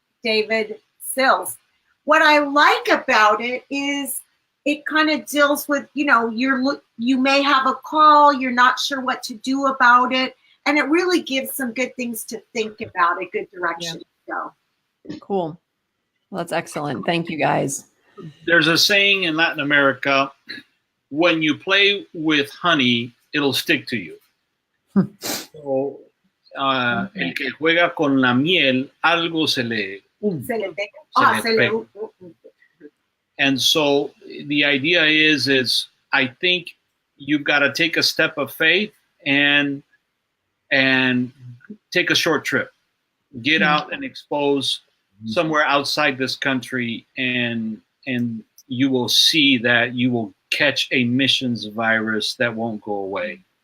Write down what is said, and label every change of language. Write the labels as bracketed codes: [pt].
[en] David Sills. What I like about it is it kind of deals with, you may have a call, you're not sure what to do about it, and it really gives some good things to think about, a good direction to go. Cool. Well, that's excellent. Thank you, guys. There's a saying in Latin America, when you play with honey, it'll stick to you. [es] So, el que juega con la miel, algo se le pega. [en] And so the idea is I think you've got to take a step of faith and take a short trip, get out and expose somewhere outside this country, and you will see that you will catch a missions virus that won't go away.